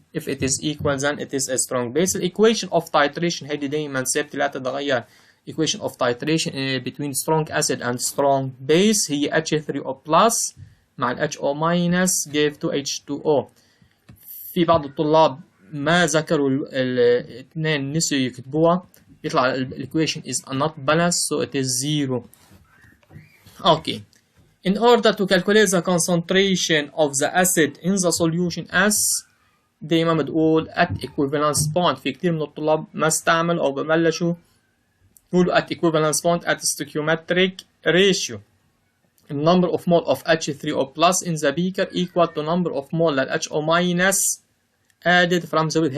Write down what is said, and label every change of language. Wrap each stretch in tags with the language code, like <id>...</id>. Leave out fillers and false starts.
<en>If it is equal then it is a strong base. equation of titration</en> <ar>هيدي دايما ثابته لا تتغير.</ar> <en>equation of titration between strong acid and strong base هي H3O plus</en> <ar>مع ال</ar> <en>HO minus gave to H2O.</en> <ar>في بعض الطلاب ما ذكروا الاثنين نسيوا يكتبوها يطلع</ar> <en>equation is not balanced so it is 0. Okay. In order to calculate the concentration of the acid in the solution S</en> <ar>دايما بتقول</ar> <en>at equivalence point.</en> <ar>في كتير من الطلاب ما استعملوا أو ببلشوا يقولوا</ar> <en>at equivalence point at stoichiometric ratio. The number of mole of H3O plus in the beaker equal to number of mole لل HO minus added from the beaker.</en>